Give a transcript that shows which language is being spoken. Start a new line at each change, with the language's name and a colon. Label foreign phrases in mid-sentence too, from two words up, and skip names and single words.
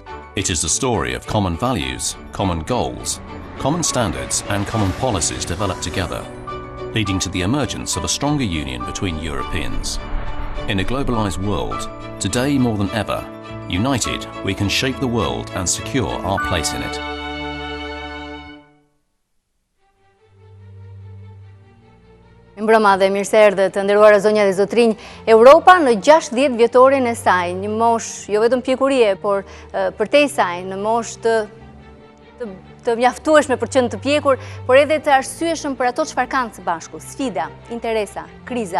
English: It is the story of common values, common goals, common standards and common policies developed together, leading to the emergence of a stronger union between Europeans. In a globalized world, today more than ever, united we can shape the world and secure our place in it.
Albanian: Mbrëma dhe mirëseardhje të nderuara zonja dhe zotrinj. Europa në 60 vjetorin e saj, një moshë jo vetëm pjekurie, por përtej saj, në moshë të mjaftueshme për qenë të pjekur, por edhe të arsyeshëm për ato çfarë kanë së bashku, sfida, interesa, kriza.